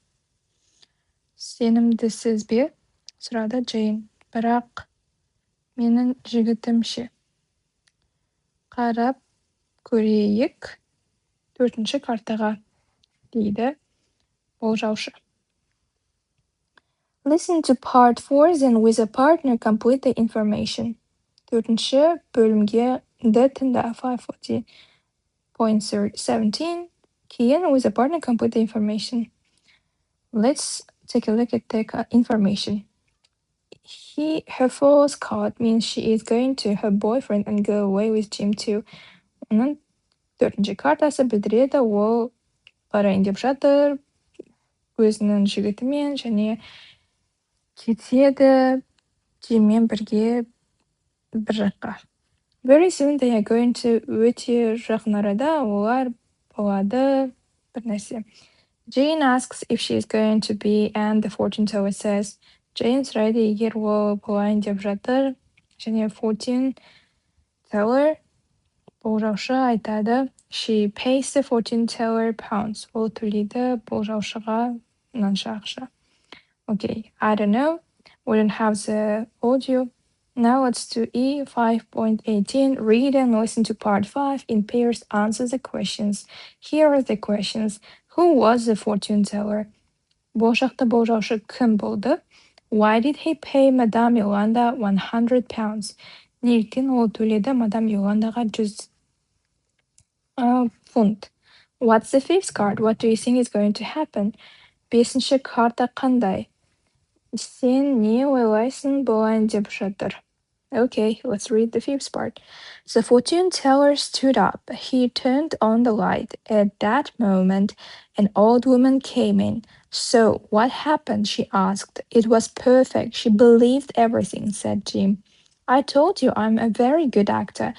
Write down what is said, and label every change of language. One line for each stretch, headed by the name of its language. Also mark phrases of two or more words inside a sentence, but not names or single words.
Kazakh: Сенімдісіз бе? Сұрады Джейн. Бірақ менің жігітім ше. Қарап көрейік 4-ші картаға, дейді болжаушы.
English: Listen to part 4, then with a partner complete the information.
Kazakh: 4-ші бөлімге тыңда 540.17. Кейін
English: with a partner complete the information. Let's take a look at the information. Her false card means she is going to her boyfriend and go away with Jim too.
Kazakh: Оның 4-ші картасы білдіреді, ол барайын деп жатыр өзінің жігітімен және кетеді Джиммен бірге бір жаққа.
English: Very soon they are going to
Kazakh: өте жақын арада олар болады бір нәрсе.
English: Jane asks if she is going to be and the fortune teller says.
Kazakh: Jane сұрайды егер ол болайын деп жатыр және
English: fortune teller
Kazakh: болжаушы айтады.
English: She pays the fortune teller pounds.
Kazakh: Ол төлейді болжаушыға мынанша ақша.
English: Okay, I don't know. We don't have the audio. Now let's do E5.18. Read and listen to part 5. In pairs, answer the questions. Here are the questions. Who was the fortune teller?
Kazakh: Болашақты болжаушы кім болды?
English: Why did he pay Madame Yolanda 100 pounds?
Kazakh: Неліктен ол төледі Мадам Йоландаға 100 фунт?
English: What's the fifth card? What do you think is going to happen?
Kazakh: 5-ші карта қандай? Сен не ойлайсың болайын деп жатыр?
English: Okay, let's read the fifth part. The fortune teller stood up. He turned on the light. At that moment, an old woman came in. So, what happened? She asked. It was perfect. She believed everything, said Jim. I told you I'm a very good actor.